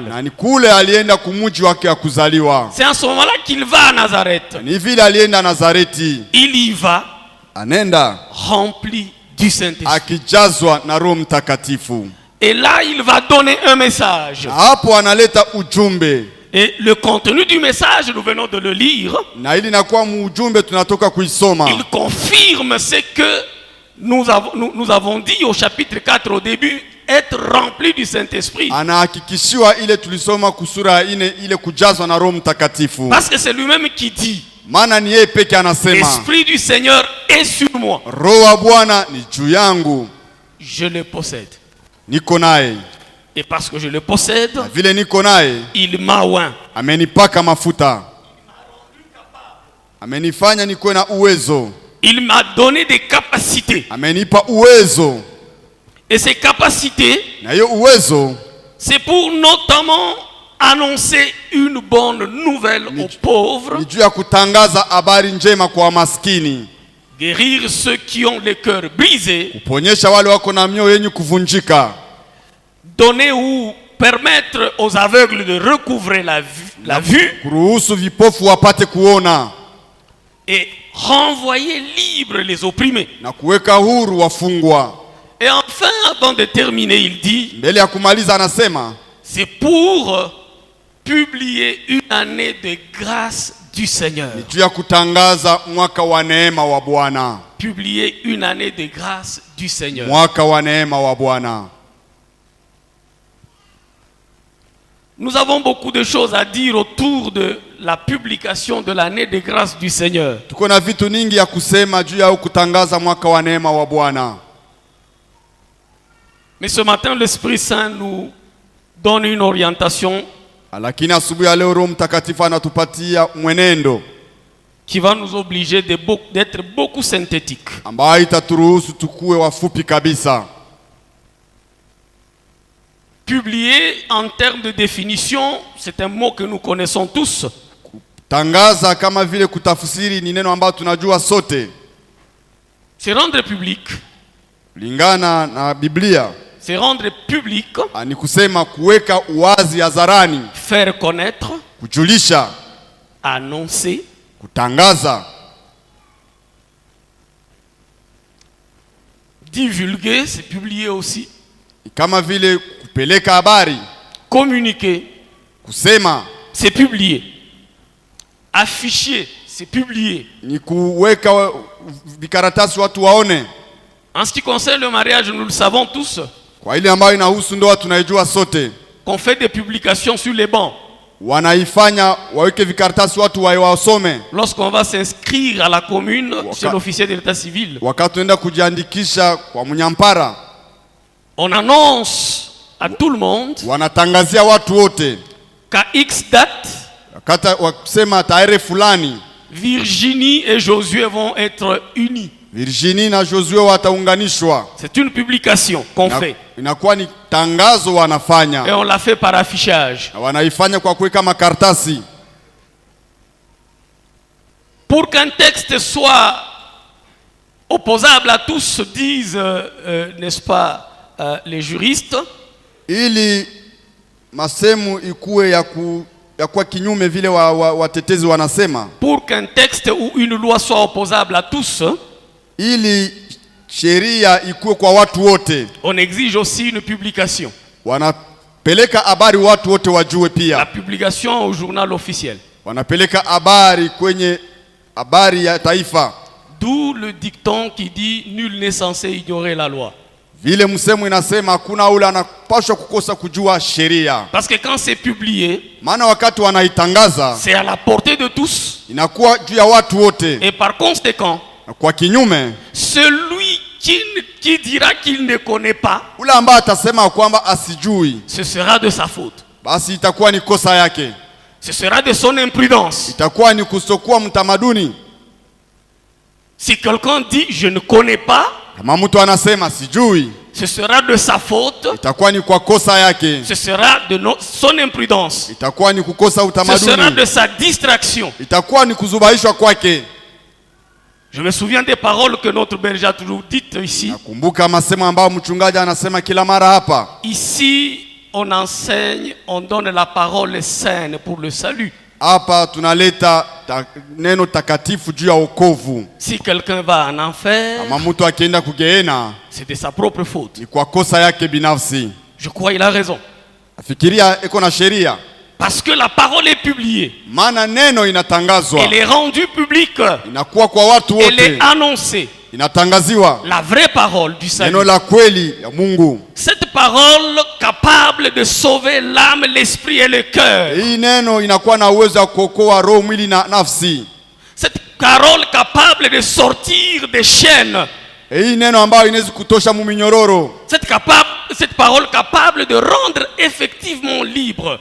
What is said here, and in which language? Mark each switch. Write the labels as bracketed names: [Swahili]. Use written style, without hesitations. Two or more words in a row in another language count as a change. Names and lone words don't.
[Swahili] na ni kule alienda kumuji wake wa kuzaliwa. [French] C'est en ce moment-là qu'il va à Nazareth. [Swahili] Ni vile alienda Nazareti, [French] Il y va [Swahili] anenda [French] rempli du Saint-Esprit. [Swahili] akijazwa na Roho Mtakatifu. [French] Et là, il va donner un message. [Swahili] Na hapo analeta ujumbe, [French] Et le contenu du message, nous venons de le lire. [Swahili] na ili nakuwa ujumbe tunatoka kuisoma. [French] Il confirme ce que nous avons dit au chapitre 4 au début, être rempli du Saint-Esprit. [Swahili] Anahakikishiwa ile tulisoma kusura ya 4 ile kujazwa na Roho Mtakatifu. [French] Parce que c'est lui-même qui dit, [Swahili] Maana ni yeye peke anasema, [French] l'Esprit du Seigneur est sur moi. [Swahili] Roho wa Bwana ni juu yangu, [French] Je le possède. [Swahili] niko naye. [French] Et parce que je le possède, [Swahili] Na vile niko naye, [French] il m'a oint. [Swahili] amenipaka mafuta, amenifanya nikuwe na uwezo, [French] Il m'a donné des capacités. [Swahili] amenipa uwezo. [French] Et ces capacités, [Swahili] Na hiyo uwezo [French] c'est pour notamment annoncer une bonne nouvelle aux pauvres, [Swahili] ni juu ya kutangaza habari njema kwa maskini, [French] guérir ceux qui ont le cœur brisé, [Swahili] kuponyesha wale wako na mioyo yenye kuvunjika, [French] donner ou permettre aux aveugles de recouvrer la vue [Swahili] kuruhusu vipofu wapate kuona, [French] et renvoyer libres les opprimés. [Swahili] na kuweka huru wafungwa. [French] Et enfin, avant de terminer, il dit, [Swahili] Mbele ya kumaliza anasema, [French] c'est pour publier une année de grâce du Seigneur. [Swahili] ni juu ya kutangaza mwaka wa neema wa Bwana. [French] Publier une année de grâce du Seigneur. [Swahili] Mwaka wa neema wa Bwana. [French] Nous avons beaucoup de choses à dire autour de la publication de l'année de grâce du Seigneur. [Swahili] Tuko na vitu ningi ya kusema juu ya kutangaza mwaka wa neema wa Bwana. [French] Mais ce matin, l'Esprit Saint nous donne une orientation [Swahili] Lakini asubuhi ya leo Roho Mtakatifu anatupatia mwenendo [French] qui va nous obliger d'être beaucoup synthétique. [Swahili] ambayo itaturuhusu tukue wafupi kabisa. [French] Publier, en termes de définition, c'est un mot que nous connaissons tous. [Swahili] Tangaza kama vile kutafsiri ni neno ambalo tunajua sote. [French] C'est rendre public. [Swahili] Lingana na Biblia, [French] C'est rendre public, [Swahili] ni kusema kuweka uwazi hadharani, [French] faire connaître, [Swahili] kujulisha, [French] annoncer, [Swahili] kutangaza, [French] divulguer, c'est publier aussi, [Swahili] kama vile kupeleka habari, [French] communiquer, [Swahili] kusema, [French] c'est publier, afficher, c'est publier. [Swahili] ni kuweka vikaratasi watu waone. [French] En ce qui concerne le mariage, nous le savons tous, [Swahili] Kwa ile ambayo inahusu ndoa tunaijua sote. [French] qu'on fait des publications sur les bancs. [Swahili] Wanaifanya waweke vikaratasi watu wasome. [French] Lorsqu'on va s'inscrire à la commune chez l'officier de l'état civil, [Swahili] Wakati tunaenda kujiandikisha kwa mnyampara, [French] on annonce à tout le monde [Swahili] wanatangazia watu wote [French] qu'à X date, [Swahili] wakati wakisema tarehe fulani [French] Virginie et Josué vont être unis. [Swahili] Virginie na Josué wataunganishwa. [French] C'est une publication qu'on fait. [Swahili] Inakuwa ni tangazo wanafanya. [French] Et on l'a fait par affichage. [Swahili] Wanaifanya kwa kuweka makaratasi. [French] Pour qu'un texte soit opposable à tous, disent, n'est-ce pas, les juristes, [Swahili] ili masemu ikuwe ya kwa kinyume vile watetezi wanasema. [French] Pour qu'un texte ou une loi soit opposable à tous, [Swahili] ili sheria ikuwe kwa watu wote, [French] on exige aussi une publication. [Swahili] Wanapeleka habari watu wote wajue pia. [French] La publication au journal officiel. [Swahili] Wanapeleka habari kwenye habari ya taifa. [French] D'où le dicton qui dit nul n'est censé ignorer la loi. [Swahili] Vile msemo inasema hakuna ule anapaswa kukosa kujua sheria. [French] Parce que quand c'est publié, [Swahili] maana wakati wanaitangaza, [French] c'est à la portée de tous. [Swahili] Inakuwa juu ya watu wote. [French] Et par conséquent, [Swahili] kwa kinyume, [French] celui qui dira qu'il ne connaît pas, [Swahili] ule ambaye atasema kwamba asijui, [French] ce sera de sa faute. [Swahili] Basi itakuwa ni kosa yake. [French] Ce sera de son imprudence. [Swahili] Itakuwa ni kusokuwa mtamaduni. [French] Si quelqu'un dit je ne connais pas, [Swahili] kama mtu anasema sijui, [French] ce sera de sa faute. [Swahili] Itakuwa ni kwa kosa yake. [French] Ce sera de son imprudence. [Swahili] Itakuwa ni kukosa utamaduni. [French] Ce sera de sa distraction. [Swahili] Itakuwa ni kuzubaishwa kwake. [French] Je me souviens des paroles que notre berger a toujours dites ici. [Swahili] Nakumbuka masemo ambayo mchungaji anasema kila mara hapa. [French] Ici, on enseigne, on donne la parole saine pour le salut. [Swahili] Hapa tunaleta neno takatifu juu ya wokovu. [French] Si quelqu'un va en enfer, [Swahili] kama mtu akienda kugeena, [French] c'est de sa propre faute. [Swahili] Ni kwa kosa yake binafsi. [French] Je crois il a raison. [Swahili] Afikiria eko na sheria. [French] Parce que la parole est publiée. [Swahili] Maana neno inatangazwa. [French] Elle est rendue publique. [Swahili] Inakuwa kwa watu wote. [French] Elle est annoncée. [Swahili] Inatangaziwa. [French] La vraie parole du salut. [Swahili] Neno la kweli ya Mungu. [French] Cette parole capable de sauver l'âme, l'esprit et le cœur. [Swahili] Hii neno inakuwa na uwezo wa kuokoa roho, mwili na nafsi. [French] Cette parole capable de sortir des chaînes. [Swahili] Hii neno ambayo inaweza kutosha muminyororo. [French] Cette parole capable de rendre effectivement libre.